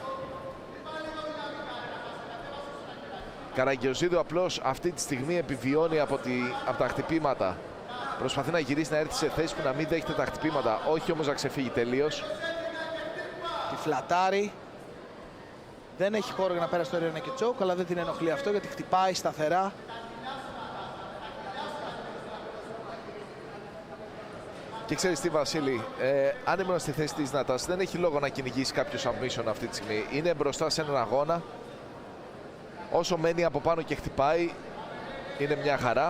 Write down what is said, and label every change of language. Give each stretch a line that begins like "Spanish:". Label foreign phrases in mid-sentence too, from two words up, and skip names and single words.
Greek: Καραγκιόζηδου απλώς αυτή τη στιγμή επιβιώνει από τα χτυπήματα. Προσπαθεί να γυρίσει να έρθει σε θέση που να μην δέχεται τα χτυπήματα, όχι όμως να ξεφύγει τελείως. Τη φλατάρει. Δεν έχει χώρο για να πέρασε το
English: rear naked choke,
Greek: αλλά δεν την ενοχλεί αυτό γιατί χτυπάει σταθερά. Και ξέρεις τι Βασίλη, αν ήμουν στη θέση της Νατάσας δεν έχει λόγο να κυνηγήσει κάποιο submission αυτή τη στιγμή. Είναι μπροστά σε έναν αγώνα. Όσο μένει από πάνω και χτυπάει, είναι μια χαρά.